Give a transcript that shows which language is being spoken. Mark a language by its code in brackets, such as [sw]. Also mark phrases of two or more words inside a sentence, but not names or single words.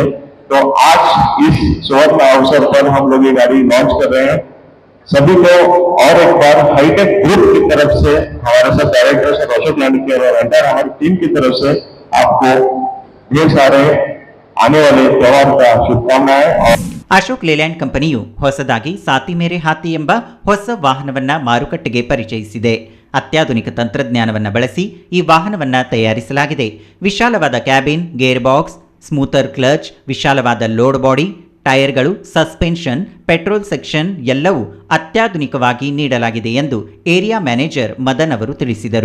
[hi] तो आज इस सुवर्ण अवसर पर हम लोग ये गाड़ी लॉन्च कर रहे हैं. सभी को और एक बार हाईटेक ग्रुप की तरफ से, हमारे साथ डायरेक्टर सर अशोक लैंड के और एंटायर हमारी टीम की तरफ से आपको ढेर सारे आने वाले त्योहार का शुभकामनाएं. [kn] ಅಶೋಕ್ ಲೇಲ್ಯಾಂಡ್ ಕಂಪನಿಯು ಹೊಸದಾಗಿ ಸಾತಿ ಮೇರೆ ಹಾತಿ ಎಂಬ ಹೊಸ ವಾಹನವನ್ನ ಮಾರುಕಟ್ಟೆಗೆ ಪರಿಚಯಿಸಿದೆ. ಅತ್ಯಾಧುನಿಕ ತಂತ್ರಜ್ಞಾನವನ್ನು ಬಳಸಿ ಈ ವಾಹನವನ್ನು ತಯಾರಿಸಲಾಗಿದೆ. ವಿಶಾಲವಾದ ಕ್ಯಾಬಿನ್, [en] gear box, smoother clutch, [kn] ವಿಶಾಲವಾದ [en] load body, [kn] ಟೈರ್ಗಳು, ಸಸ್ಪೆನ್ಷನ್, [en] petrol section [kn] ಎಲ್ಲವೂ ಅತ್ಯಾಧುನಿಕವಾಗಿ ನೀಡಲಾಗಿದೆ ಎಂದು [en] area manager [kn] ಮದನ್ ಅವರು ತಿಳಿಸಿದರು.